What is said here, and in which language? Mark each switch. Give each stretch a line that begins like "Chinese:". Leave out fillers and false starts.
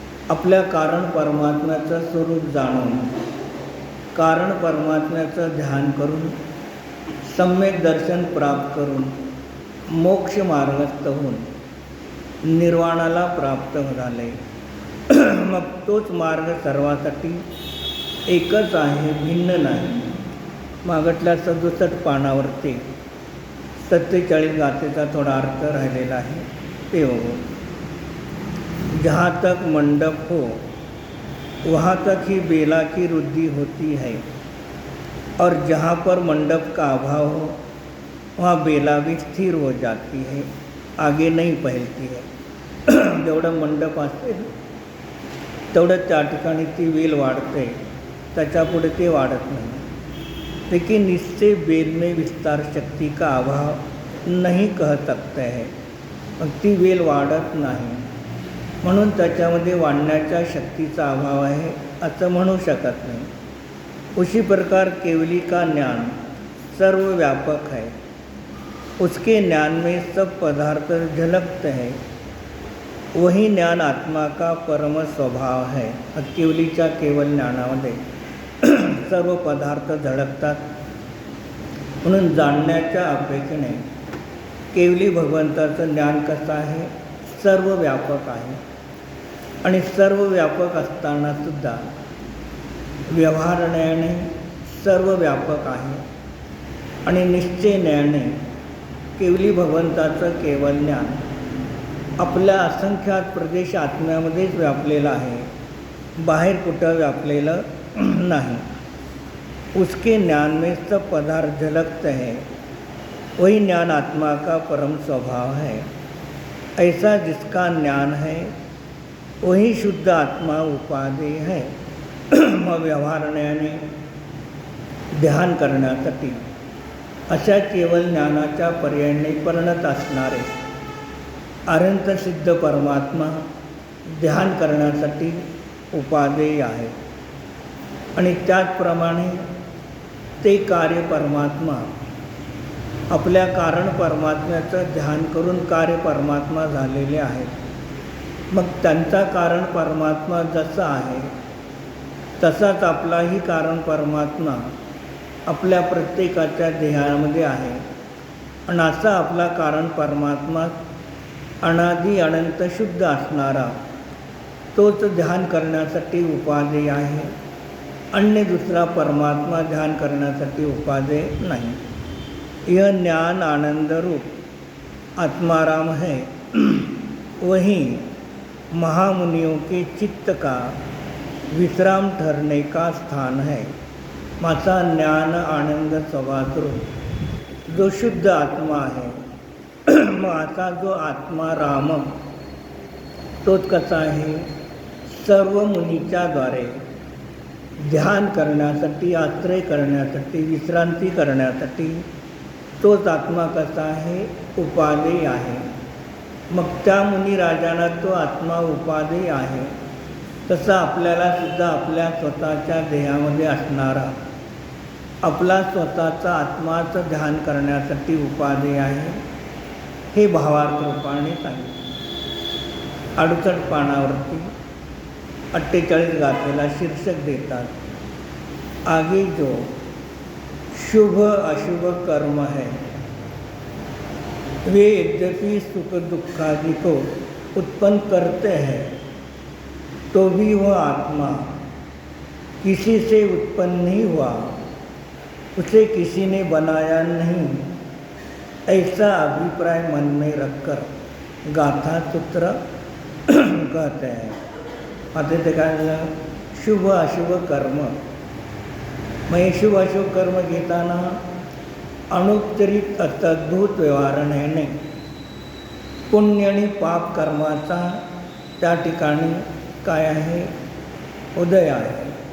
Marathi: आपल्या कारण परमात्म्याचं स्वरूप जाणून कारण परमात्म्याचं ध्यान करून सम्यक दर्शन प्राप्त करून मोक्ष मार्गस्थ होऊन निर्वाणाला प्राप्त झाले। मग तोच मार्ग सर्वासाठी एकच आहे, भिन्न नाही। मागटल्या 67 पानावरती 47 गाथेचा थोडा अर्थ राहिलेला आहे ते बघू।
Hindi: जहाँ तक मंडप हो वहाँ तक ही बेला की रुद्धि होती है, और जहाँ पर मंडप का अभाव हो वहाँ बेला भी स्थिर हो जाती है, आगे नहीं फैलती है।
Marathi: जेवढं मंडप असेल तेवढं त्या ठिकाणी ती वेल वाढते, त्याच्यापुढे ते वाढत नहीं।
Hindi: लेकिन इससे बेल में विस्तार शक्ति का अभाव नहीं कह सकते हैं,
Marathi: मग ती वेल वाढत नाही, म्हणून त्याच्यामध्ये वाढण्याच्या शक्तीचा अभाव आहे असं म्हणू शकत नाही।
Hindi: उसी प्रकार केवली का ज्ञान सर्वव्यापक है, उसके ज्ञान में सब पदार्थ झलकते हैं, वही ज्ञान आत्मा का परम स्वभाव है।
Marathi: केवलीच्या केवल ज्ञानामध्ये सर्व पदार्थ झळकतात, म्हणून जाणण्याच्या अपेक्षेने केवली भगवंताचं ज्ञान कसं आहे, सर्व व्यापक आहे। आणि सर्व व्यापक असताना सुद्धा व्यवहारण्याने सर्व व्यापक आहे, आणि निश्चयण्याने केवली भगवंताचं केवल ज्ञान आपल्या असंख्यात प्रदेश आत्म्यामध्येच व्यापलेलं आहे, बाहेर कुठं व्यापलेलं नाही।
Hindi: उसके ज्ञान में सब पदार्थ झलकते हैं, वही ज्ञान आत्मा का परम स्वभाव है। ऐसा जिसका ज्ञान है वही शुद्ध आत्मा उपादेय है।
Marathi: मग व्यवहारण्याने ध्यान करण्यासाठी अशा केवल ज्ञानाच्या पर्यायाने परिणत असणारे अनंत सिद्ध परमात्मा ध्यान करण्यासाठी उपादेय आहे, आणि त्याचप्रमाणे ते कार्य परमात्मा आपल्या कारण परमात्म्याचं ध्यान करून कार्य परमात्मा झालेले आहेत। मग त्यांचा कारण परमात्मा जसा आहे तसाच आपलाही कारण परमात्मा आपल्या प्रत्येकाच्या देहामध्ये आहे, आणि असा आपला कारण परमात्मा अनादी अनंत शुद्ध असणारा तोच ध्यान करण्यासाठी उपादेय आहे। अन्य दुसरा परमात्मा ध्यान करण्यासाठी उपादेय नाही।
Hindi: यह ज्ञान आनंद रूप आत्माराम है, वही महामुनियों के चित्त का विश्राम ठहरने का स्थान है।
Marathi: माझा ज्ञान आनंद स्वभावरूप जो शुद्ध आत्मा आहे, मग आता जो आत्मा राम तोच कसा आहे, सर्व मुनीच्या द्वारे ध्यान करण्यासाठी, आश्रय करण्यासाठी, विश्रांती करण्यासाठी तोच आत्मा कसा आहे, उपादेय आहे। मग त्या मुनी राजांना तो आत्मा उपादेय आहे, तसा आपल्याला सुद्धा आपल्या स्वतःच्या देहामध्ये असणारा आपला स्वतःचा आत्माचं ध्यान करण्यासाठी उपादेय आहे, हे भावार्थ रूपाने सांगितले। 68 पानावरती 48 गाथेला शीर्षक देतात,
Hindi: आगे जो शुभ अशुभ कर्म है वे यद्यपि सुख दुखादि को उत्पन्न करते हैं, तो भी वह आत्मा किसी से उत्पन्न नहीं हुआ, उसे किसी ने बनाया नहीं, ऐसा अभिप्राय मन में रखकर गाथा सूत्र कहते हैं.
Marathi: आता ते काय झालं, शुभ अशुभ कर्म. मग हे शुभ अशुभ कर्म घेताना अनुत्तरित अत्यद्भुत व्यवहाराने पुण्य आणि पाप कर्माचा त्या ठिकाणी काय आहे, उदय आहे.